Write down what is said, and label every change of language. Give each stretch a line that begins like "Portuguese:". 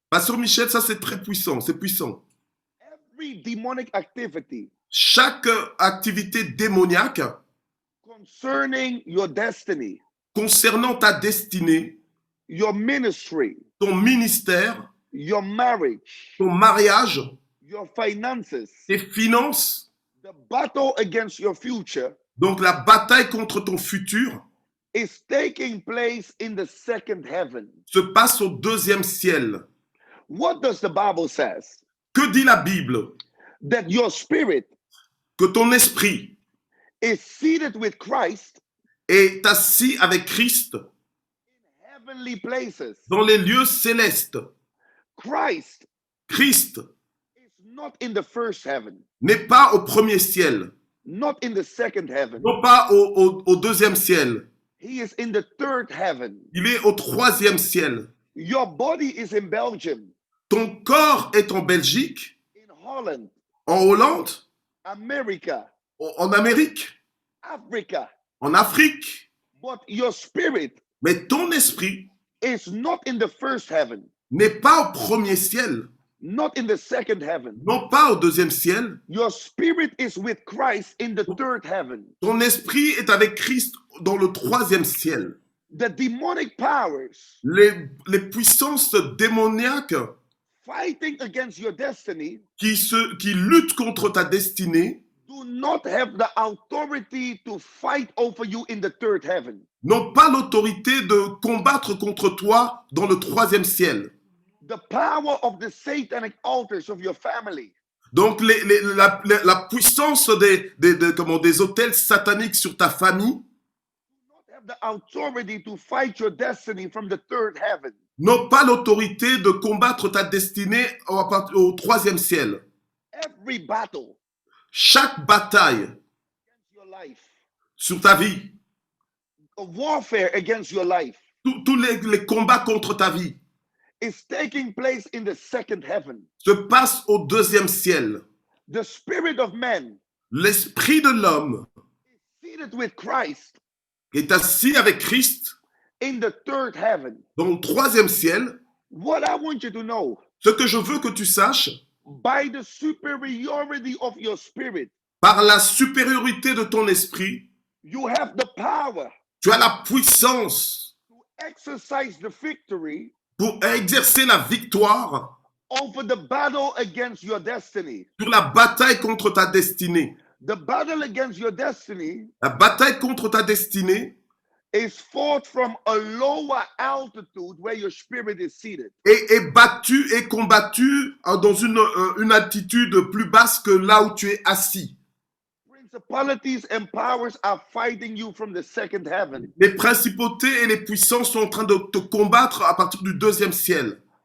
French: Pasteur Michel, ça c'est très puissant, c'est puissant.
English: Every demonic activity
French: Chaque activité démoniaque
English: concerning your destiny,
French: concernant ta destinée,
English: your ministry,
French: ton ministère,
English: your marriage,
French: ton mariage,
English: your finances,
French: tes finances,
English: the battle against your future
French: donc la bataille contre ton futur,
English: is taking place in the second heaven.
French: se passe au deuxième ciel.
English: What does the Bible says?
French: Que dit la Bible?
English: That your spirit
French: Que ton esprit
English: is seated with Christ
French: est assis avec Christ
English: in heavenly places.
French: dans les lieux célestes.
English: Christ
French: Christ
English: is not in the first heaven,
French: n'est pas au premier ciel,
English: not in the second heaven.
French: non pas au deuxième ciel.
English: He is in the third heaven.
French: Il est au troisième ciel.
English: Your body is in Belgium,
French: Ton corps est en Belgique,
English: in Holland,
French: en Hollande,
English: America,
French: en Amérique,
English: Africa.
French: en Afrique.
English: But your spirit
French: Mais ton esprit
English: is not in the first heaven,
French: n'est pas au premier ciel,
English: not in the second heaven.
French: non pas au deuxième ciel.
English: Your spirit is with Christ in the third heaven.
French: Ton esprit est avec Christ dans le troisième ciel.
English: The demonic powers
French: Les puissances démoniaques
English: fighting against your destiny
French: qui luttent contre ta destinée
English: do not have the authority to fight over you in the third heaven.
French: n'ont pas l'autorité de combattre contre toi dans le troisième ciel.
English: The power of the satanic altars of your family
French: Donc la puissance des autels sataniques sur ta famille
English: have the authority to fight your destiny from the third heaven.
French: n'ont pas l'autorité de combattre ta destinée au troisième ciel.
English: Every battle
French: Chaque bataille
English: against your life,
French: sur ta vie,
English: a warfare against your life,
French: tous les combats contre ta vie
English: is taking place in the second heaven.
French: se passent au deuxième ciel.
English: The spirit of man
French: L'esprit de l'homme
English: is seated with Christ
French: est assis avec Christ
English: in the third heaven.
French: dans le troisième ciel.
English: What I want you to know,
French: Ce que je veux que tu saches,
English: by the superiority of your spirit,
French: par la supériorité de ton esprit,
English: you have the power
French: tu as la puissance
English: to exercise the victory
French: pour exercer la victoire
English: over the battle against your destiny.
French: sur la bataille contre ta destinée.
English: The battle against your destiny
French: La bataille contre ta destinée
English: is fought from a lower altitude where your spirit is seated.
French: est battue et combattue dans une altitude plus basse que là où tu es assis.
English: Principalities and powers are fighting you from the second heaven.
French: Les principautés et les puissances sont en train de te combattre à partir du deuxième ciel.